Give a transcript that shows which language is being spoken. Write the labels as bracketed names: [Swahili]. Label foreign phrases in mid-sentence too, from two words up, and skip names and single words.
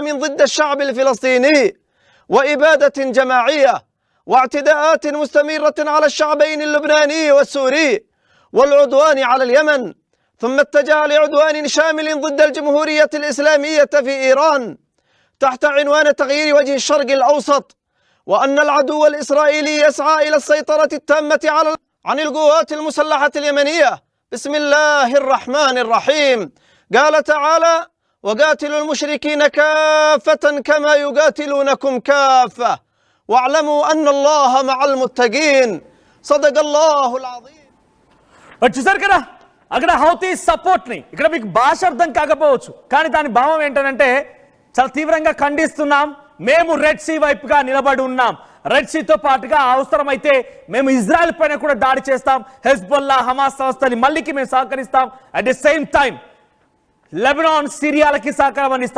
[Arabic] ضد الشعب الفلسطيني وإبادة جماعية واعتداءات مستمرة على الشعبين اللبناني والسوري والعدوان على اليمن، ثم اتجه لعدوان شامل ضد الجمهورية الإسلامية في إيران تحت عنوان تغيير وجه الشرق الأوسط، وأن العدو الإسرائيلي يسعى إلى السيطرة التامة على عن القوات المسلحة اليمنية بسم الله الرحمن الرحيم. قال تعالى: وقاتلوا المشركين كافة كما يقاتلونكم كافة واعلموا أن الله مع المتقين. صدق الله العظيم. [Telugu] చూసారు కదా, అక్కడ హౌతీస్ సపోర్ట్ ని ఇక్కడ మీకు భాష అర్థం కాకపోవచ్చు, కానీ దాని భావం ఏంటంటే చాలా తీవ్రంగా ఖండిస్తున్నాం, మేము రెడ్ సీ వైపుగా నిలబడి ఉన్నాం, రెడ్ సీతో పాటుగా అవసరమైతే మేము ఇజ్రాయెల్ పైన కూడా దాడి చేస్తాం, హెజ్బుల్లా హమాస్ సంస్థని మళ్ళీకి మేము సహకరిస్తాం, [English] at the same time [Telugu] లెబనాన్ సిరియాలకి సహకారం అందిస్తాం.